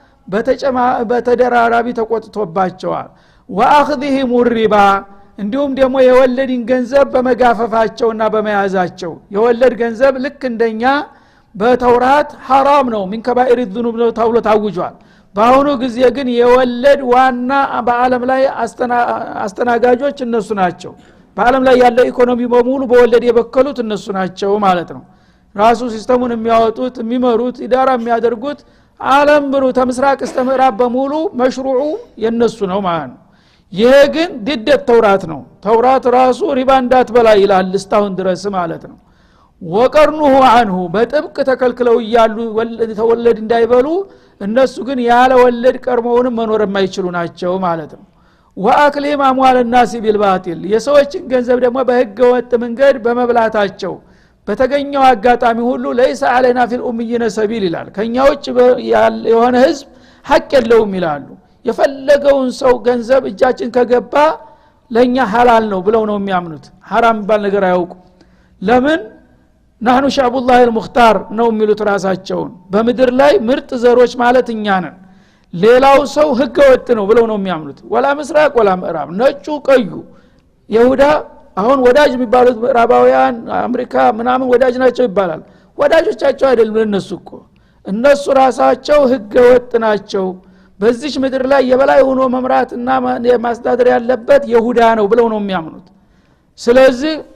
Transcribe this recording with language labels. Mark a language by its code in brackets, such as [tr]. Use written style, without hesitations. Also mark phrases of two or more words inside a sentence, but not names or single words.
[am] በተደራራቢ ተቆጥቶባቸዋል [ar] وأخذهم الربا [am] እንዲሁም ደግሞ የወለድን ገንዘብ በመጋፈፋቸውና በመያዛቸው የወለድ ገንዘብ ልክ እንደኛ በተውራት حرام ነው [ar] من كبائر الذنوب [am] ነው ተብሎ ታውጇል በአሁኑ ጊዜ ግን የወለድ ዋና በአለም ላይ አስተናጋጆች እነሱ ናቸው በአለም ላይ ያለው ኢኮኖሚ በሙሉ በወለድ የበከሉት እነሱ ናቸው ማለት ነው ራሱ ሲስተሙን የሚያወጡት የሚመሩት ኢዳራ የሚያደርጉት ዓለም ብሩ ተምስራቅ እስከ ምዕራብ በሙሉ መሽሩዑ የነሱ ነው ማለት ነው ይሄ ግን ድደት ተውራት ነው ተውራት ራሱ ሪባ እንዳትበላ ይላል እስታሁን ድረስ ማለት ነው [ar] وقد نهوا عنه [am] በጥብቅ ተከልክለው ይያሉ ተወለድ እንዳይበሉ እነሱ ግን ያለ ወለድ ቀርመውንም መኖር የማይችሉ ናቸው ማለት ነው [ar] وأكلهم أموال الناس بالباطل [am] የሰዎችን ገንዘብ ደግሞ በህገ ወጥ መንገድ በመብላታቸው በተገኘው አጋጣሚ ሁሉ [ar] ليس علينا في الاميين سبيل [am] ይላል ከኛውጭ የሆነ ህዝብ ሐቅ የለውም ይላሉ የፈለገውን ሰው ገንዘብ እጃችን ከገባ ለኛ ሐላል ነው ብለው ነው የሚያምኑት حرام ባል ነገር አያውቁ ለምን [ar] نحن شعب الله المختار [am] ነው የሚሉት ራሳቸውን በመድር ላይ ምርጥ ዘሮች ማለት እኛ ነን ሌላው ሰው ህገ ወጥ ነው ብለው ነው የሚያምኑት ወላ ምስራቅ ወላ ምዕራብ ነጩ ቀዩ ይሁዳ አሁን ወዳጅ የሚባሉት ምዕራባውያን አሜሪካ ምናምን ወዳጅ ናቸው ይባላል ወዳጆቻቸው አይደሉም እነሱ እኮ እነሱ ራሳቸው ህገ ወጥ ናቸው በዚህ ምድር ላይ የበላይ ሆኖ መምራትና ማስተዳደር ያለበት ይሁዳ ነው ብለው ነው የሚያምኑት ስለዚህ